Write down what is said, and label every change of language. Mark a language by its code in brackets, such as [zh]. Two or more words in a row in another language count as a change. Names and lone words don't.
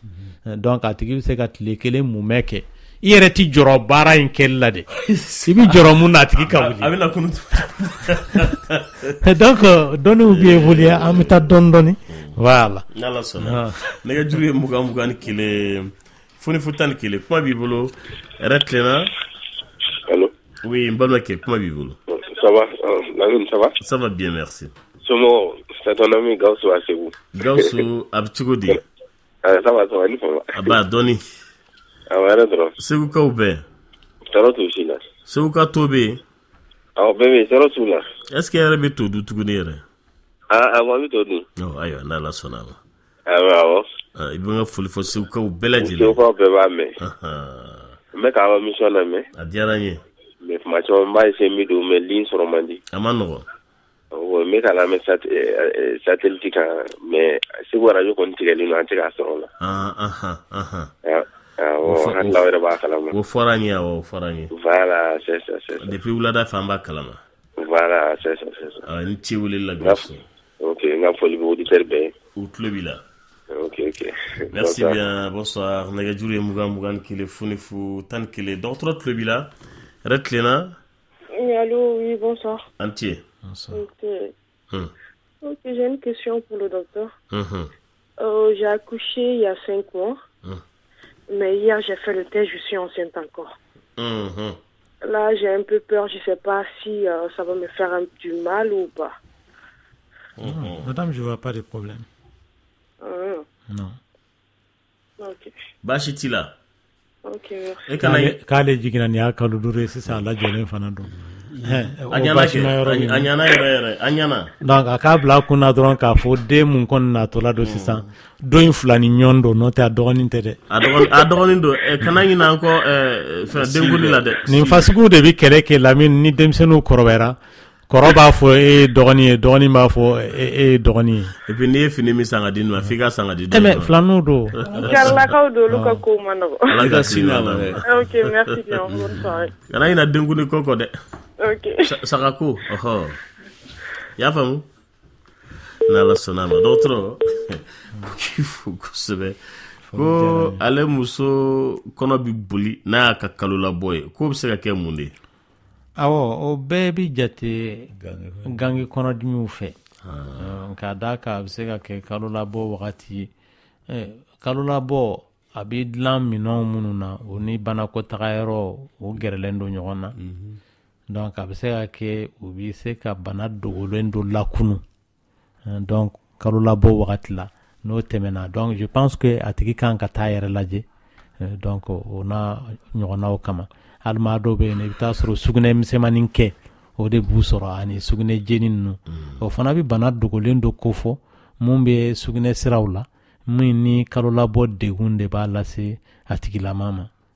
[bm] Donc a tigi bɛ se ka tile kelen munmɛ kɛ i yɛrɛ ti jɔrɔ baara in kɛli la de i bɛ jɔrɔ mun na a tigi ka wuli. A bɛ na kunu. Donc dɔnniw bɛ évoluer an bɛ taa dɔɔni dɔɔni. Voilà. N'Ala sɔnna. Nɛgɛjuru ye 21 foni 11 kuma b'i bolo retiens. Allô. Oui, n balimakɛ kuma b'i bolo. [fr] Ça va, Lamine, ça va? Ça va bien, merci. Somɔgɔw, c'est ton ami Gawusu à Segu. [bm] Gawusu a bɛ cogo di? [fr] Ça va, ça va, [bm] ni fama. A b'a dɔɔni. Awɔ, yɛrɛ dɔrɔn. Segukaw bɛɛ. Tɔɔrɔ t'u si la. Seguka to bɛ yen. Awɔ, bɛɛ bɛ yen, tɔɔrɔ t'u la. [fr] Est-ce que [bm] yɛrɛ bɛ to dun tuguni yɛrɛ? Awɔ, an bɛ to dun. Ayiwa, n'Ala sɔnna a ma. Awɔ. I bɛ n ka foli fɔ segukaw bɛɛ lajɛlen. Segukaw bɛɛ b'a mɛn. N bɛ k'a ka mission lamɛn. A diyara n ye. Mais tuma caman n b'a essayer n bɛ don mais ligne sɔrɔ man di. A ma nɔgɔn. Awɔ, n bɛ k'a lamɛn satellite kan mais Segu radio kɔni tigɛlen don an tɛ k'a sɔrɔ o la. Awɔ, hakililaw yɛrɛ b'a kalama. O fɔra n ye awɔ, o fɔra n ye. [fr] Voilà, c'est ça. [bm] Depuis wulada fɛ an b'a kalama. [fr] Voilà, c'est ça. [bm] Ni ci welela Gawusu. Ok, n ka foli bɛ auditeur bɛɛ ye. U tulo b'i la. Ok. [fr] Merci bien, bonsoir. [bm] Nɛgɛjuru ye 21 foni 11 dɔgɔtɔrɔ tulo b'i la. Retlena. [fr] Oui, allô, oui, bonsoir. Entier. Bonsoir. Ok, j'ai une question pour le docteur. J'ai accouché il y a 5 mois. Mais hier, j'ai fait le test, je suis enceinte encore. Là, j'ai un peu peur, je ne sais pas si ça va me faire du mal ou pas. Madame, je ne vois pas de problème. Non. Ok. Bashitila. Ok, merci. [bm] K'ale jiginna nin y'a kalo 5 ye sisan a lajɔlen fana don. A ɲana yɛrɛ a ɲana. Donc a k'a bila a kun na dɔrɔn k'a fɔ den mun kɔni natɔla don sisan don in 2 ni ɲɔgɔn don n'o tɛ a dɔgɔnin tɛ dɛ. A dɔgɔnin don kana ɲina an kɔ denkundi la dɛ. Nin fasugu de bɛ kɛlɛ kɛ Lamine ni denmisɛnninw kɔrɔbayara kɔrɔ b'a fɔ e ye dɔgɔnin ye dɔgɔnin b'a fɔ e ye dɔgɔnin ye. [fr] Et puis [bm] n'i ye fini min san ka di nin ma f'i ka san ka di den ma. Mais filaninw don. Karlakaw don olu ka ko man nɔgɔ. Ala ka sini a la dɛ. [fr] Ok, merci bien, bonne soirée. [bm] Kana ɲina denkundi ko kɔ dɛ. Ok. Sagako, ɔhɔ. I y'a faamu? N'Ala sɔnna a ma dɔgɔtɔrɔ k'i fo kosɛbɛ ko ale muso kɔnɔ bɛ boli n'a y'a ka kalo labɔ ye k'o bɛ se ka kɛ mun de ye? Awɔ, o bɛɛ bɛ jate gange kɔnɔdimiw fɛ. K'a d'a kan a bɛ se ka kɛ kalo labɔ wagati ye. Kalo labɔ a bɛ dilan minɛnw minnu na o ni banakɔtaga yɔrɔ o gɛrɛlen don ɲɔgɔn na. Donc a bɛ se ka kɛ u bɛ se ka bana dogolen dɔ lakunu. Donc kalo labɔ wagati la n'o tɛmɛna donc [fr] je pense que [bm] a tigi kan ka taa yɛrɛ lajɛ. Donc o n'a ɲɔgɔnnaw kama. Hali maa dɔw bɛ yen i bɛ taa sɔrɔ sugunɛ misɛnmanin kɛ o de b'u sɔrɔ ani sugunɛ jeni ninnu. O fana bɛ bana dogolen dɔ kofɔ mun bɛ sugunɛ siraw la min ni kalo labɔ degun de b'a lase a tigilama ma.